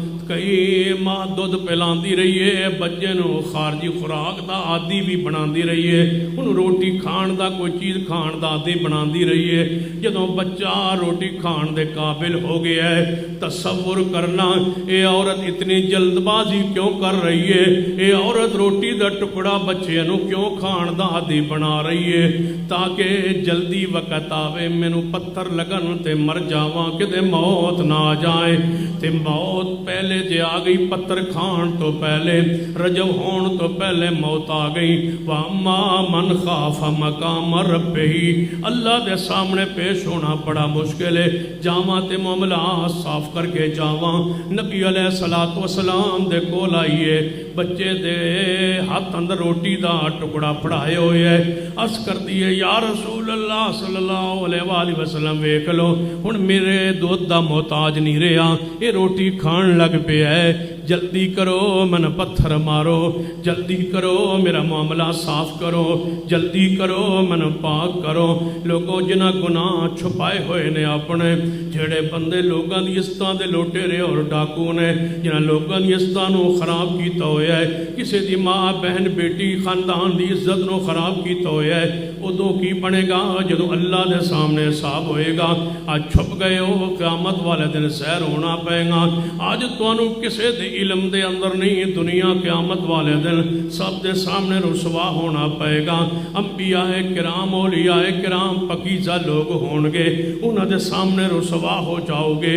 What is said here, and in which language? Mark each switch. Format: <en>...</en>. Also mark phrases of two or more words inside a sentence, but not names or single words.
<pa>کئی ماں دودھ پلاندی رہی ہے، بچے نو خارجی خوراک دا عادی بھی بناندی رہی ہے، انہوں روٹی کھان دا کوئی چیز کھان دا عادی بناندی رہی ہے۔ جدوں بچہ روٹی کھان دے قابل ہو گیا ہے، تصور کرنا اے عورت اتنی جلد بازی کیوں کر رہی ہے؟ اے عورت روٹی دا ٹکڑا بچے نو کیوں کھان دا عادی بنا رہی ہے؟ تاکہ جلدی وقت آوے مینو پتھر لگن تے مر جاواں، کدے موت نہ آ جائے۔ تے موت پہلے جے آ گئی، پتھر کھان تو پہلے، رجب ہون تو پہلے موت آ گئی۔</pa> <ar>وَأَمَّا مَنْ خَافَ مَقَامَ رَبِّهِ،</ar> <pa>اللہ دے سامنے پیش ہونا بڑا مشکل ہے۔ جاواں تے معاملات صاف کر کے جاواں۔ نبی علیہ السلام دے کول آئیے، بچے دے ہاتھ اندر روٹی دا ٹکڑا پڑھائے ہوئے ہے، عرض کر دیئے</pa> <ar>یا رسول اللہ صلی اللہ علیہ وآلہ وسلم</ar> <pa>ویکھ لو ہن میرے دودھ دا محتاج نہیں رہا، یہ روٹی کھان لگ پہ ہے، جلدی کرو من پتھر مارو، جلدی کرو میرا معاملہ صاف کرو، جلدی کرو من پاک کرو۔ لوگوں جنہ گناہ چھپائے ہوئے نے اپنے، جڑے بندے لوگاں دی عزتاں دے لوٹیرے اور ڈاکو نے، جنہ لوگاں دی عزتاں نو خراب کیتا ہویا ہے، کسی دی ماں بہن بیٹی خاندان دی عزت نو خراب کیتا ہویا ہے، ادوں کی بنے گا جدوں اللہ دے سامنے حساب ہوئے گا۔ آج چھپ گئے ہو، قیامت والے دن سیر ہونا پائے گا۔ آج تانوں کسے دے علم دے اندر نہیں، دنیا قیامت والے دن سب دے سامنے رسوا ہونا پائے گا۔ انبیاء کرام اولیاء کرام پکیزہ لوگ ہون گے، انہاں دے سامنے رسوا ہو جاؤ گے۔</pa>